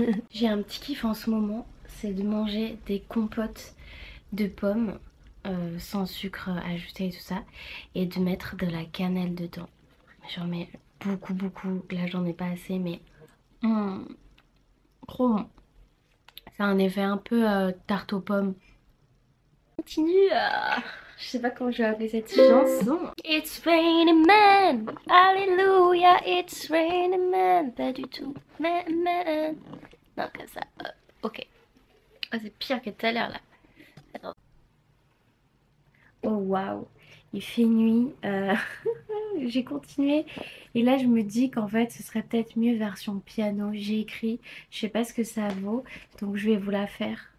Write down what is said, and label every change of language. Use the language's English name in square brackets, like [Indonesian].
[French] J'ai un petit kiff en ce moment, c'est de manger des compotes de pommes sans sucre ajouté et tout ça, et de mettre de la cannelle dedans. J'en mets beaucoup, là j'en ai pas assez, mais trop bon. Ça a un effet un peu tarte aux pommes. Continue à... Je sais pas comment je vais appeler cette chanson. [English] It's raining man, alléluia, it's raining man. [French] Pas du tout, man. Non, comme ça, ok. Oh, c'est pire que tout à l'heure là. Attends. Oh waouh, il fait nuit. J'ai continué et là je me dis qu'en fait ce serait peut-être mieux version piano. J'ai écrit, je sais pas ce que ça vaut, donc je vais vous la faire.